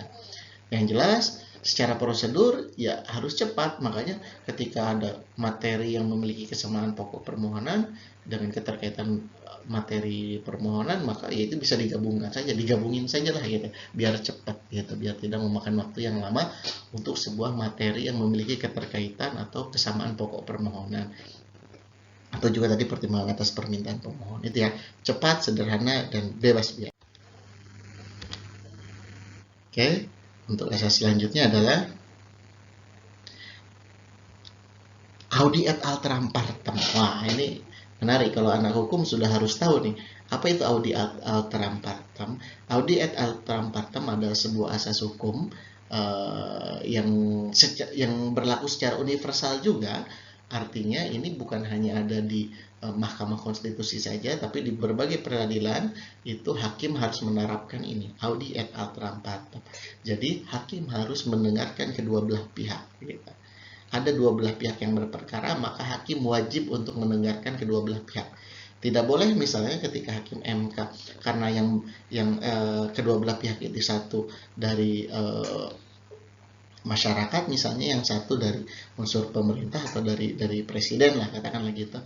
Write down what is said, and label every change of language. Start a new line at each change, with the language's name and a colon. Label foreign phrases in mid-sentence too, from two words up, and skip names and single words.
Indonesian: Yang jelas secara prosedur ya harus cepat, makanya ketika ada materi yang memiliki kesamaan pokok permohonan dengan keterkaitan materi permohonan, maka ya itu bisa digabungin saja lah gitu, biar cepat gitu, biar tidak memakan waktu yang lama untuk sebuah materi yang memiliki keterkaitan atau kesamaan pokok permohonan, atau juga tadi pertimbangan atas permintaan pemohon. Itu ya, cepat, sederhana, dan bebas biaya. Oke. Untuk asas selanjutnya adalah
Latin: audi et alteram partem.
Indonesian: Wah, ini menarik. Kalau anak hukum sudah harus tahu nih, apa itu
Latin: audi et alteram partem? Audi et alteram partem
Indonesian: adalah sebuah asas hukum yang berlaku secara universal juga. Artinya ini bukan hanya ada di Mahkamah Konstitusi saja, tapi di berbagai peradilan itu hakim harus menerapkan ini,
Latin: audi et alteram partem.
Indonesian: Jadi hakim harus mendengarkan kedua belah pihak. Gitu. Ada dua belah pihak yang berperkara, maka hakim wajib untuk mendengarkan kedua belah pihak. Tidak boleh misalnya ketika hakim MK, karena yang kedua belah pihak itu satu dari masyarakat misalnya, yang satu dari unsur pemerintah atau dari presiden lah, katakanlah gitu.